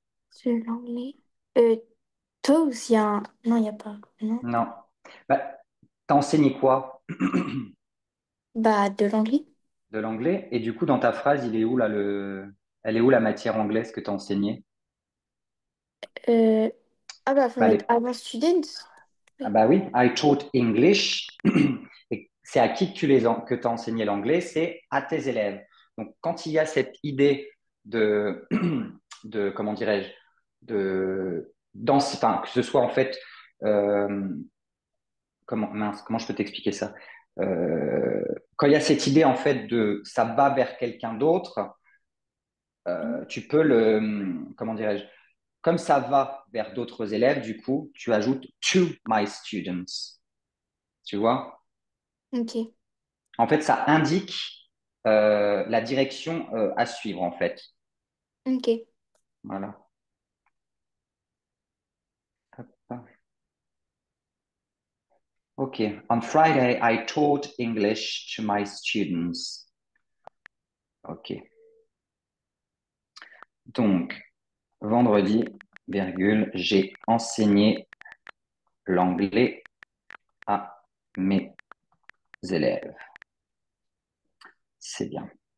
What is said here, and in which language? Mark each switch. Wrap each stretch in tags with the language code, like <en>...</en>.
<fr>c'est l'anglais. Euh, Toast, il y a un... Non, il n'y a pas. Non. Non. Bah, t'as enseigné quoi? Bah, de l'anglais. De l'anglais. Et du coup, dans ta phrase, il est où là le... Elle est où la matière anglaise que tu as enseignée? Euh, Ah bah, faut Bah, mettre avant students. ah Oui. bah oui,</fr> <en>I taught English.</en> <fr>Et c'est à qui que que tu as enseigné l'anglais? C'est à tes élèves. Donc, quand il y a cette idée de, de comment dirais-je, enfin, que ce soit en fait, euh, mince, comment je peux t'expliquer ça? Euh, Quand il y a cette idée en fait de ça va vers quelqu'un d'autre, tu peux comment dirais-je, comme ça va vers d'autres élèves, du coup, tu ajoutes</fr> <en>to my students.</en> <fr>Tu vois? Ok, En fait, ça indique la direction à suivre, en fait. ok. Voilà. Ok.</fr> <en>On Friday, I taught English to my students. Ok.</en> <fr>Donc, vendredi, virgule, j'ai enseigné l'anglais à mes élèves. C'est bien.</fr>